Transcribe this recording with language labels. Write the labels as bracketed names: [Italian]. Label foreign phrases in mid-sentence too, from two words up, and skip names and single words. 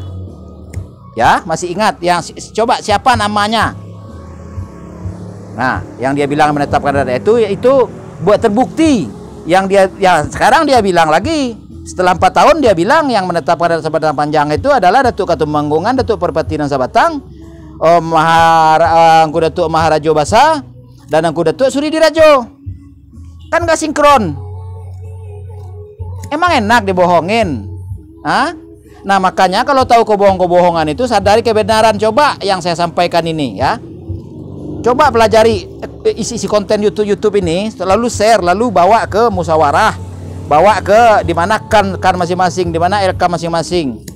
[Indonesian] Ya, masih ingat yang coba siapa namanya? Nah, yang dia bilang menetapkan ada itu buat terbukti. Yang dia sekarang dia bilang lagi setelah 4 tahun dia bilang yang menetapkan ada sebatang panjang itu adalah Datuk Katumanggungan, Datuk Perpatinan Sabatang, Angku Datuk Maharajo Basa, dan Angku Datuk Suri Dirajo. Kan gak sinkron. Emang enak dibohongin? Nah, makanya kalau tahu kebohongan itu sadari kebenaran. Coba yang saya sampaikan ini ya. Coba pelajari isi konten YouTube ini, lalu share, lalu bawa ke musyawarah, bawa ke dimana kan masing-masing, dimana LK masing-masing.